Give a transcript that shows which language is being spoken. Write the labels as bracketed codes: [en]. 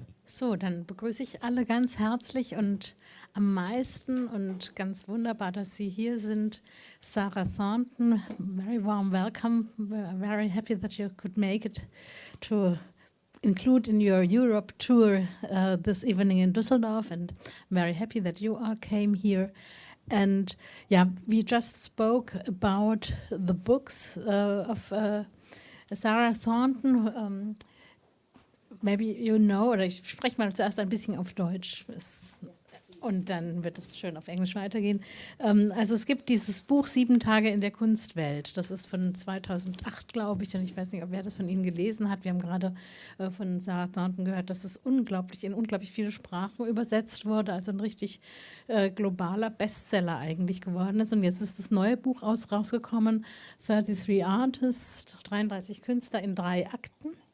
[de] So, dann begrüße ich alle ganz herzlich und am meisten und ganz wunderbar, dass Sie hier sind. [en] Sarah Thornton, very warm welcome. We're very happy that you could make it to include in your Europe tour this evening in Düsseldorf, and I'm very happy that you all came here. And yeah, we just spoke about the books of Sarah Thornton. Maybe you know, [de] oder ich spreche mal zuerst ein bisschen auf Deutsch und dann wird es schön auf Englisch weitergehen. Also es gibt dieses Buch 7 Tage in der Kunstwelt. Das ist von 2008, glaube ich, und ich weiß nicht, ob wer das von Ihnen gelesen hat. Wir haben gerade von Sarah Thornton gehört, dass es in unglaublich viele Sprachen übersetzt wurde, also ein richtig globaler Bestseller eigentlich geworden ist. Und jetzt ist das neue Buch rausgekommen, 33 Artists, 33 Künstler in 3 Akten.